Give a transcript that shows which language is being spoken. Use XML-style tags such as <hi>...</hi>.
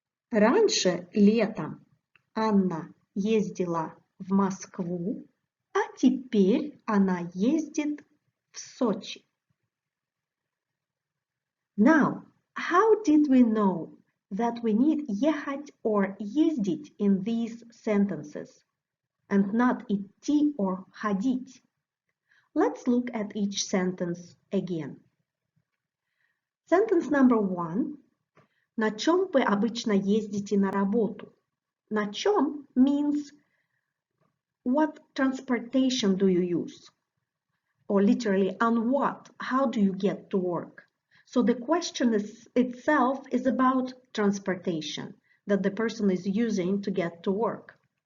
<ru>Раньше летом Анна ездила в Москву, а теперь она ездит в Сочи.</ru> <en>Now, how did we know that we need ехать or ездить in these sentences and not идти or ходить? Let's look at each sentence again. Sentence number 1.</en> <ru>На чем вы обычно ездите на работу?</ru> <en>На чем means what transportation do you use? Or literally, on what? How do you get to work? So the question itself is about transportation that the person is using to get to work.</en>